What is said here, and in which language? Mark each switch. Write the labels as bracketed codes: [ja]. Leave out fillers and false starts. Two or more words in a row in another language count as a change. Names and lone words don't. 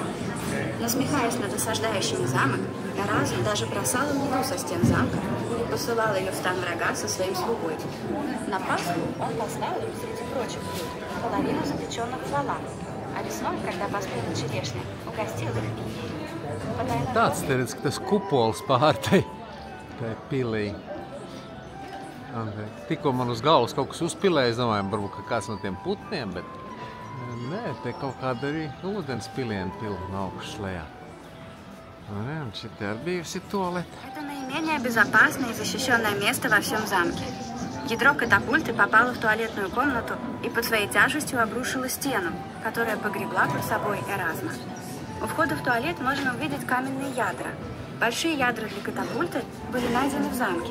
[ru] Насмехаясь над осаждающими замок, Эразм даже бросал еду со стен замка и посылал ее в стан врага со своим слугой. На Пасху он поставил им, среди прочих блюд, половину запеченных флала, а весной, когда поспела черешня, угостил их индейцем. [lv] Tāds teredz, ka tas kupols pār tai pilī. Tikko man uz galvas kaut kas uzpilēja, es domāju, varbūt kāds no tiem putniem, bet nē, te kaut kāda arī ūdens piliena pilna no augšas lejā. Un šeit ir bijusi tualete. [ru] Это наименее безопасное и защищенное место во всем замке. Ядро катапульты попало в туалетную комнату и под своей тяжестью обрушило стену, которая погребла под собой Эразма. У входа в туалет можно увидеть каменные ядра. Большие ядра для катапульты были найдены в замке.